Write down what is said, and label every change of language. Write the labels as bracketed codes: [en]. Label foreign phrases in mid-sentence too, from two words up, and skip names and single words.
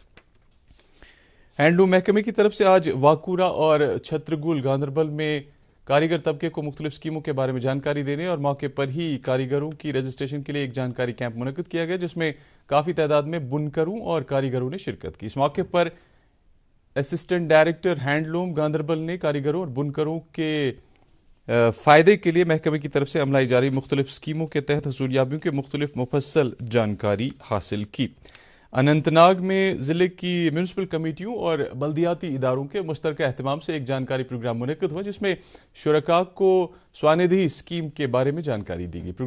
[ur] ہینڈلوم محکمے کی طرف سے آج واکورہ اور چھترگول گاندربل میں کاریگر طبقے کو مختلف اسکیموں کے بارے میں جانکاری دینے اور موقع پر ہی کاریگروں کی رجسٹریشن کے لیے ایک جانکاری کیمپ منعقد کیا گیا، جس میں کافی تعداد میں بنکروں اور کاریگروں نے شرکت کی۔ اس موقع پر اسسٹنٹ ڈائریکٹر ہینڈلوم گاندربل نے کاریگروں اور بنکروں کے فائدے کے لیے محکمے کی طرف سے عملائی جاری مختلف اسکیموں کے تحت حصولیابیوں کے مختلف مفصل جانکاری حاصل کی۔ اننت ناگ میں ضلع کی میونسپل کمیٹیوں اور بلدیاتی اداروں کے مشترکہ اہتمام سے ایک جانکاری پروگرام منعقد ہوا، جس میں شرکاء کو سواندہی اسکیم کے بارے میں جانکاری دی گئی۔